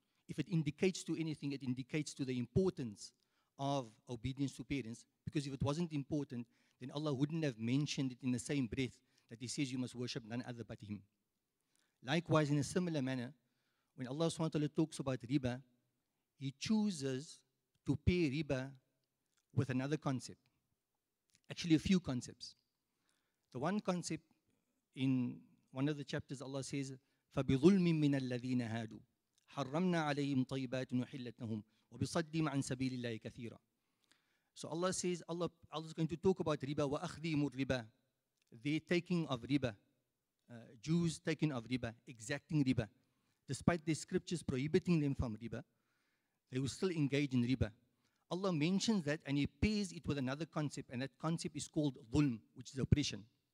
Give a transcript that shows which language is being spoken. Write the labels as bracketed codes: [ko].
[en] if it indicates to anything, it indicates to the importance of obedience to parents, because if it wasn't important, then Allah wouldn't have mentioned it in the same breath that He says you must worship none other but Him. Likewise, in a similar manner, when Allah SWT talks about riba, He chooses to pay riba with another concept. Actually, a few concepts. The one concept in one of the chapters, Allah says, [ar] فَبِظُلْمٍ مِّنَ الَّذِينَ هَادُوا حَرَّمْنَا عَلَيْهِمْ طَيِّبَاتٍ وَحِلَّتْ لَهُمْ وَبِصَدِّهِمْ عَنْ سَبِيلِ اللَّهِ كَثِيرًا. [en] So Allah says, Allah is going to talk about riba, [ar] وَأَخْذِهِمُ الرِّبَا, [en] they taking of riba, Jews taking of riba, exacting riba. Despite the scriptures prohibiting them from riba, they will still engage in riba. Allah mentions that and He pairs it with another concept, and that concept is called dhulm, which is oppression.